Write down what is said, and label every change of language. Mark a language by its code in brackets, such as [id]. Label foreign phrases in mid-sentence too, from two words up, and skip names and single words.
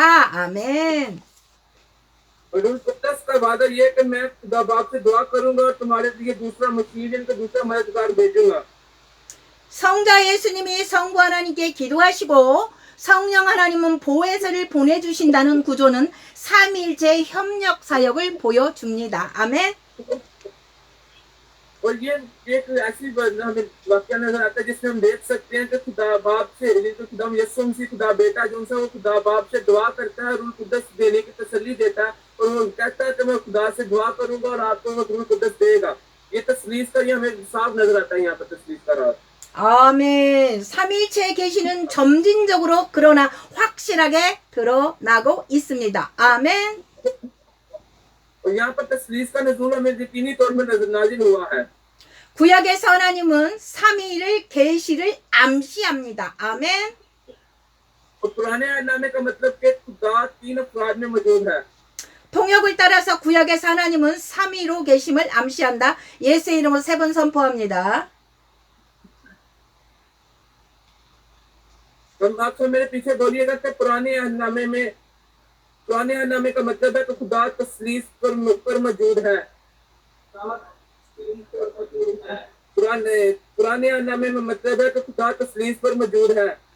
[ko] 아멘. [ur] اور روح قدس کا وعدہ یہ ہے کہ میں خدا باپ سے دعا کروں گا اور تمہارے لیے دوسرا مسیح یعنی کہ دوسرا مددگار بھیجوں گا. [ko] 성자 예수님이 성부 하나님께 기도하시고 성령 하나님은 보혜사를 보내주신다는 구조는 삼위일체 협력 사역을 보여줍니다. 아멘. [ur] اور یہ ایک ایسی ہمیں واقعہ نظر آتا ہے جس میں ہم دیکھ سکتے ہیں کہ خدا باپ سے خدا یسوع مسیح خدا بیٹا جو وہ خدا باپ سے دعا کرتا ہے، روح قدس دینے کی تسلی دیتا ہے اور وہ کہتا ہے کہ میں خدا سے دعا کروں گا اور آپ کو وہ روح قدس دے گا. یہ تثلیث کا یہ ہمیں صاف نظر آتا ہے یہاں پر تثلیث کا راز. [ko] 아멘. 삼위일체에 계시는 점진적으로 그러나 확실하게 드러나고 있습니다. 아멘. [ur] اور یہاں پر تثلیث کا نزول ہمیں یقینی طور پر نازل ہوا ہے. [ko] 구약에서 하나님은 삼위를 계시를 암시합니다. 아멘. [ur] اور پرانے عہدنامے کا مطلب کہ خدا تین افراد میں موجود ہے. [ko] 통역을 따라서 구약에서 하나님은 삼위로 계심을 암시한다. 예수의 이름으로 3번 선포합니다. [ur] آپ میرے پیچھے بولیے گا کہ پرانے عہدنامے کا مطلب ہے کہ خدا تثلیث پر موجود ہے. پرانے عہدنامے میں مطلب ہے کہ خدا تثلیث پر موجود ہے.